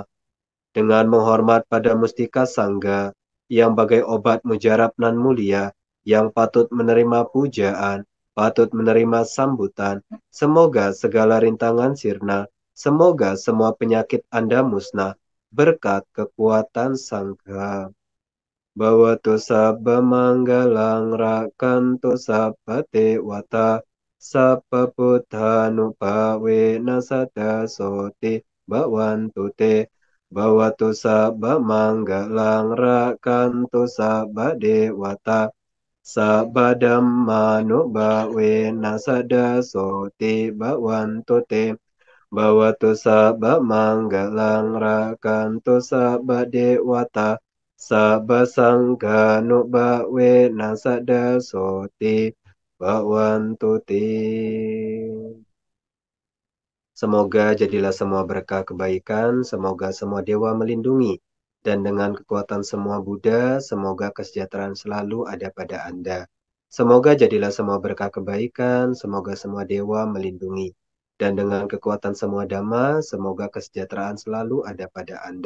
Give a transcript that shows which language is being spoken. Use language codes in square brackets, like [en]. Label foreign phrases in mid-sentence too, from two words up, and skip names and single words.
[id] Dengan menghormat pada mustika Sangga, yang bagai obat mujarab nan mulia, yang patut menerima pujaan, patut menerima sambutan, semoga segala rintangan sirna, semoga semua penyakit Anda musnah, berkat kekuatan Sangga. [pi] Bhawatu sabba manggalang rakantu sabba dewata sabba buddhanupawena sada soti bhavantu te Bhawatu sabba manggalang rakantu sabba dewata sabba dhammanupawena sada soti bhavantu te Bhawatu sabba manggalang rakantu sabba dewata sabba sangganu bawe nasada soti bhavantu te. [id] Semoga jadilah semua berkah kebaikan, semoga semua dewa melindungi, dan dengan kekuatan semua Buddha, semoga kesejahteraan selalu ada pada Anda. Semoga jadilah semua berkah kebaikan, semoga semua dewa melindungi, dan dengan kekuatan semua Dhamma, semoga kesejahteraan selalu ada pada Anda.